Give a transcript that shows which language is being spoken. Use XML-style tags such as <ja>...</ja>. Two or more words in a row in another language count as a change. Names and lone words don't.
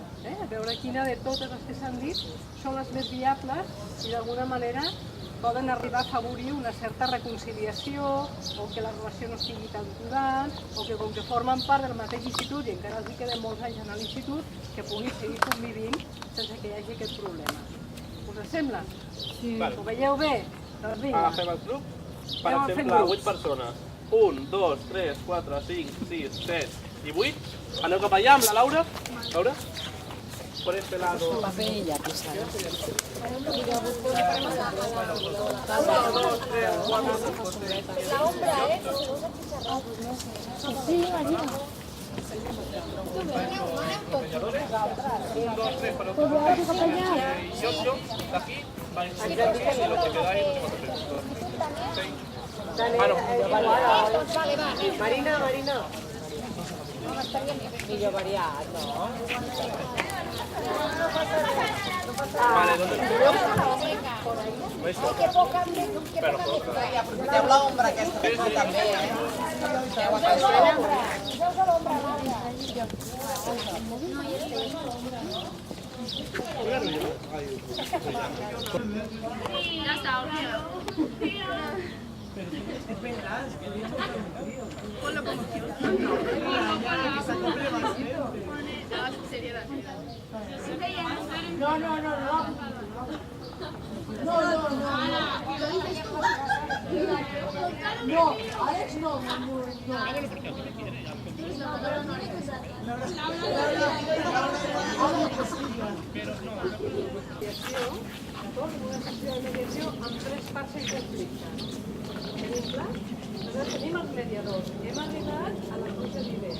<ca>A veure quina de totes les que s'han dit són les més viables i d'alguna manera poden arribar a afavorir una certa reconciliació o que la relació no estigui tan durant o que com que formen part del mateix institut i encara els queden molts anys a l'institut que puguin seguir convivint sense que hi hagi aquest problema. Us sembla? Sí. Ho veieu bé? Doncs vinga. Agafem el grup, per exemple, 8 persones. 1, 2, 3, 4, 5, 6, 7 i 8. Aneu cap allà amb la Laura. Laura?</ca> <es>por este lado. Paper y lápiz.</es> <ca>La ombra, ¿eh? Sí, María.</ca> <es>Un, dos, tres, para otro. Y yo, de aquí, va a enseñar aquí, y lo que queda ahí, no sé cuánto. Seis.</es> <ca>Marina. Millor variat, no?</ca> <es>Vale, ¿dónde está? Pero poca.</es> <ca>Aprofiteu l'ombra aquesta que fa també,</ca> <es>Ya está, olvídalo. Ponlo como seriedad. No. No, Alex no.</es> <ca>Una sessió de mediació amb 3 parts en conflicte. Tenim clar? Aleshores tenim els mediadors. Hem arribat a la cosa d'idees.</ca>